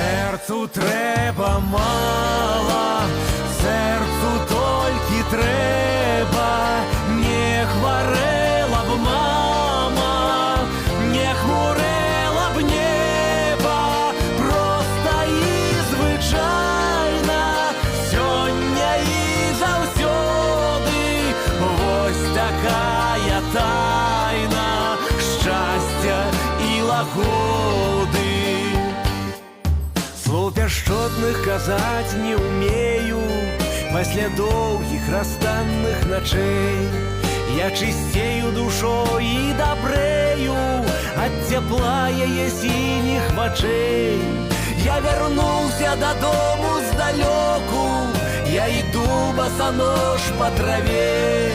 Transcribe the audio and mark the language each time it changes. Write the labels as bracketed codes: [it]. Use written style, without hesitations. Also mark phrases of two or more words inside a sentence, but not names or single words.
[uk] Серцу треба мало, серцу тільки треба, не хворела б мама, не хмурела б небо, просто і звичайна, сьогодні і завсьоди, ось такая тайна щастя і лагоди. [be] Слов пяшчотных казаць не умею, пасля доўгіх расстанных начэй я чысцею душой і дабрэю ад цяпла яе сініх вачэй. Я вярнуўся дадому здалёку, я іду басанож па траве.